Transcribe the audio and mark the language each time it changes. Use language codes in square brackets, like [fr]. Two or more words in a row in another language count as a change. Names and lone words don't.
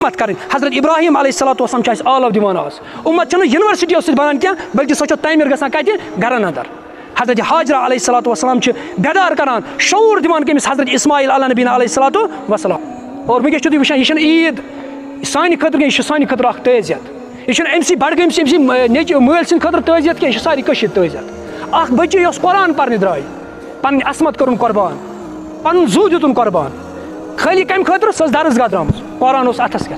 [ur] مت کریں. [ks] حضرت ابراہیم [ar] علیہ الصلوۃ والسلام [ks] آلو دِوان آز. اُمت چھنہٕ یونیورسٹیو سۭتۍ بنان کینٛہہ بلکہ سۄ چھِ تعمیٖر گژھان کتہِ گرن اندر. حضرت حاجرہ [ar] علیہ الصلوۃ والسلام [ks] چھِ بیدار کران شعور دِوان کٔمِس حضرت اسماعیل [ar] علیہ نبینا علیہ الصلوۃ والسلام. [ks] اور وٕنکیٚس چھُو تُہۍ وٕچھان یہِ چھَنہٕ عیٖد سانہِ خٲطرٕ کینٛہہ یہِ چھِ سانہِ خٲطرٕ اکھ تعزیت. یہِ چھُنہٕ أمۍ سٕے بڈگٲمۍ أمۍ سٕے نیٚچوۍ مٲلۍ سٕنٛدِ خٲطرٕ تعزیت کینٛہہ یہِ چھِ سارے کٔشیٖرِ تعزیت. اکھ بٔچی یۄس قرآن پرنہِ درٛاے پنٕنۍ عصمت کوٚرُن قۄربان پنُن زُو دیُتُن قۄربان خٲلی کمہِ خٲطرٕ سۄ ٲس درسگاہ درٛامٕژ قرآن اوس اتھس کٮ۪تھ.